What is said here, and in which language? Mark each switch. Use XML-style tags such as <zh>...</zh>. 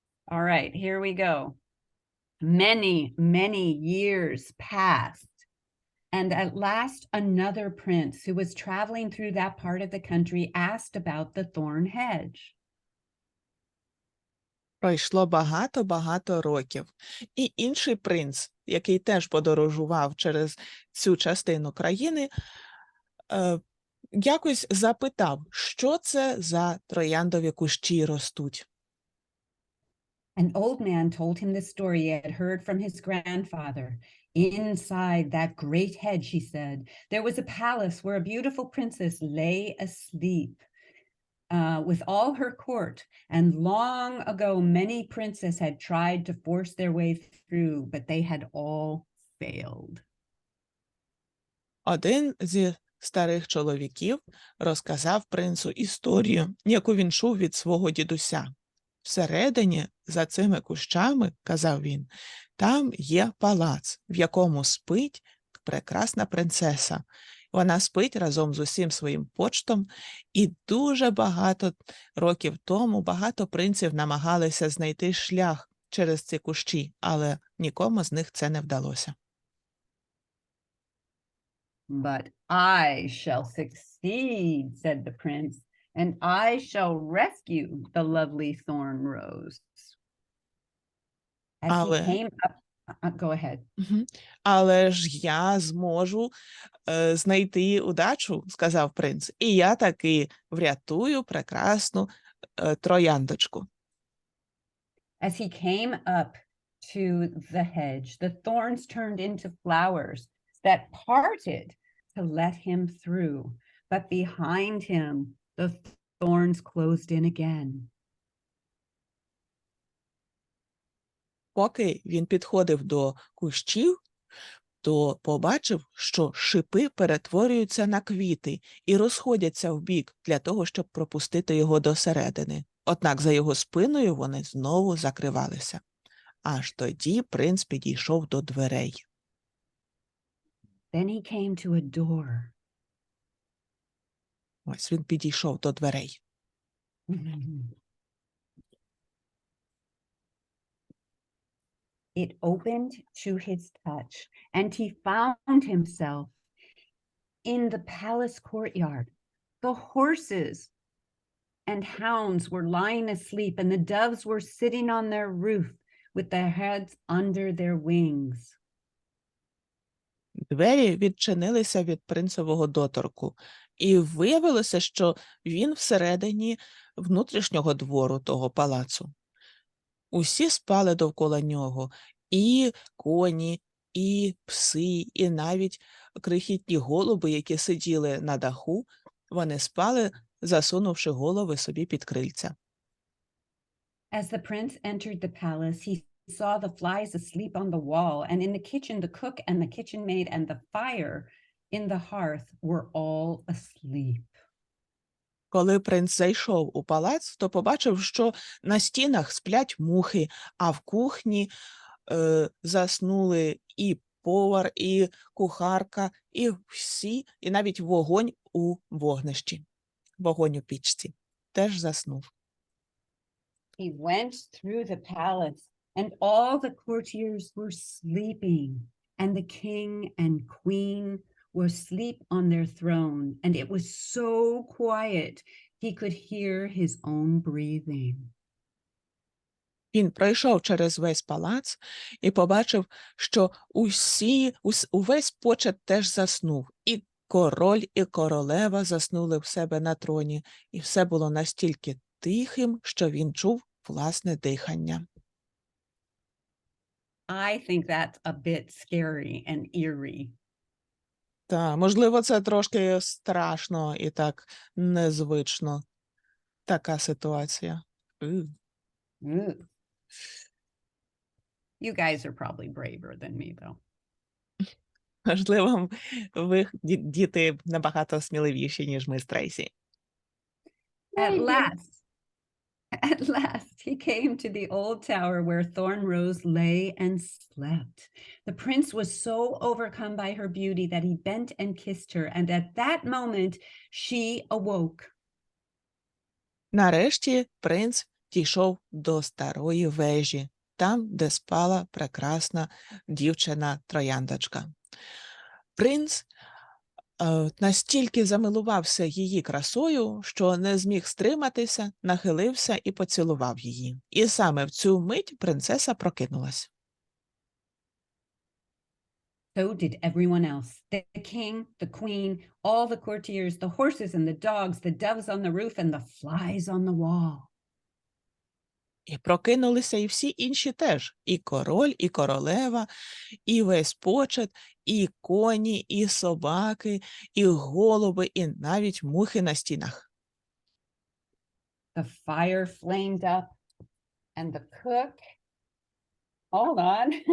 <en>All right, here we go. Many, many years passed, and at last another prince who was traveling through that part of the country asked about the thorn hedge.</en> <uk>Пройшло багато років. І інший принц, який теж подорожував через цю частину країни, якось запитав, що це за трояндові кущі ростуть.</uk> <en>An old man told him the story he had heard from his grandfather. Inside that great hedge, he said, there was a palace where a beautiful princess lay asleep with all her court. And long ago, many princes had tried to force their way through, but they had all failed.</en> <uk>Один зі старих чоловіків розказав принцу історію, яку він чув від свого дідуся. Всередині, за цими кущами, казав він, там є палац, в якому спить прекрасна принцеса. Вона спить разом з усім своїм почтом, і дуже багато років тому багато принців намагалися знайти шлях через ці кущі, але нікому з них це не вдалося.</uk> <en>But I shall succeed, said the prince, and I shall rescue the lovely thorn rose. As he came up, go ahead.</en> <uk>Але ж я зможу знайти удачу, сказав принц, і я таки врятую прекрасну трояндочку.</uk> <en>As he came up to the hedge, the thorns turned into flowers that parted to let him through, but behind him the thorns closed in again.</en> <uk>Поки він підходив до кущів, то побачив, що шипи перетворюються на квіти і розходяться вбік для того, щоб пропустити його досередини. Однак за його спиною вони знову закривалися. Аж тоді принц підійшов до дверей.</uk> <en>Then he came to a door.</en> <uk>Ось він підійшов до дверей.</uk> <en>It opened to his touch, and he found himself in the palace courtyard. The horses and hounds were lying asleep, and the doves were sitting on their roof with their heads under their wings.</en> <uk>Двері відчинилися від принцевого доторку, і виявилося, що він всередині внутрішнього двору того палацу. Усі спали довкола нього, і коні, і пси, і навіть крихітні голуби, які сиділи на даху, вони спали, засунувши голови собі під крильця.</uk> <en>As the prince entered the palace, he saw the flies asleep on the wall, and in the kitchen, the cook and the kitchen maid and the fire in the hearth were all asleep.</en> <uk>Коли принц зайшов у палац, то побачив, що на стінах сплять мухи, а в кухні заснули і повар, і кухарка, і всі, і навіть вогонь у вогнищі, вогонь у пічці теж заснув.</uk> <en>He went through the palace, and all the courtiers were sleeping, and the king and queen were asleep on their throne, and it was so quiet he could hear his own breathing.</en> <uk>Він пройшов через весь палац і побачив, що увесь почет теж заснув. І король, і королева заснули в себе на троні. І все було настільки тихим, що він чув власне дихання.</uk> <en>I think that's a bit scary and eerie.</en> <uk>Та, можливо, це трошки страшно і так незвично. Така ситуація. Ooh.</uk> <en>You guys are probably braver than me, though.</en> <uk>Можливо, ви, діти, набагато сміливіші, ніж ми з Трейсі.</uk> <en>At last, he came to the old tower where Thornrose lay and slept. The prince was so overcome by her beauty that he bent and kissed her, and at that moment she awoke.</en> <uk>Нарешті принц дійшов до старої вежі, там, де спала прекрасна дівчина-трояндочка. Принц настільки замилувався її красою, що не зміг стриматися, нахилився і поцілував її. І саме в цю мить принцеса прокинулась.</uk> <en>So did everyone else. The king, the queen, all the courtiers, the horses and the dogs, the doves on the roof, and the flies on the wall.</en> <uk>І прокинулися і всі інші теж. І король, і королева, і весь почет, і коні, і собаки, і голуби, і навіть мухи на стінах.</uk> <en>The fire flamed up, and the cook, hold on.</en>